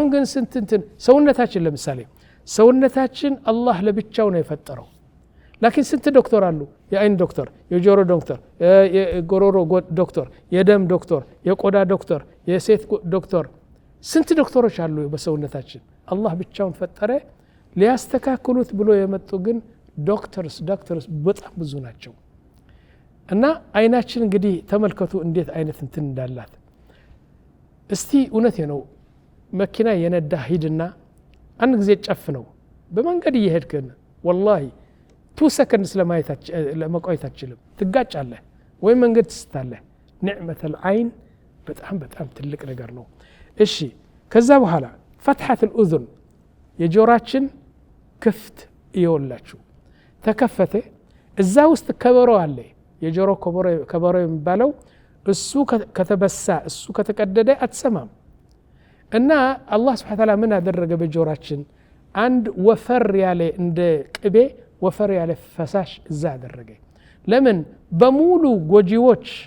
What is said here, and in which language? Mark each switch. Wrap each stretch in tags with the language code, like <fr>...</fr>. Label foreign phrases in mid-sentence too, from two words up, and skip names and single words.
<am>ግን እንትን ሰውነታችን ለምሳሌ ሰውነታችን አላህ ለብቻው ነው የፈጠረው ላኪን ስንት ዶክተር አሉ የአይን ዶክተር የጆሮ ዶክተር የጎሮሮ ዶክተር የደም ዶክተር የቆዳ ዶክተር የሴት ዶክተር ስንት ዶክተሮች አሉ በሰውነታችን አላህ ብቻውን ፈጠረ ሊያስተካክሉት ብሎ የመጡ ግን ዶክተርስ በጣም ብዙ ናቸው እና አይናችን እንግዲህ ተመልከቱ እንዴት አይነት እንትን እንዳላት እስቲ እውነቴ ነው መኪና የነዳ ሂድና አንድ ጊዜ ጨፍነው በመንገድ እየሄድከን والله 2 seconds ለመቆየት አትችልም ትጋጫለህ ወይ መንገድ ትስታለህ</am> <ar>نعمة العين</ar> <am>በጣም ትልቅ ነገር ነው እሺ ከዛ በኋላ</am> <ar>فتحة الأذن</ar> <am>የጆሮአችን ክፍት ይወላችሁ ተከፈተ እዛ ውስጥ ከበሮ አለ የጆሮ ከበሮ የሚባለው እሱ ከተበሳ እሱ ከተቀደደ አትሰማም እና አላህ</am> <ar>سبحانه وتعالى</ar> <am>ምን አደረገ በጆሮአችን አንድ ወፈር ያለ እንደ ቅቤ ወፈር ያለ ፈሳሽ እዛ አደረገ ለምን በሙሉ ጎጂዎች</am>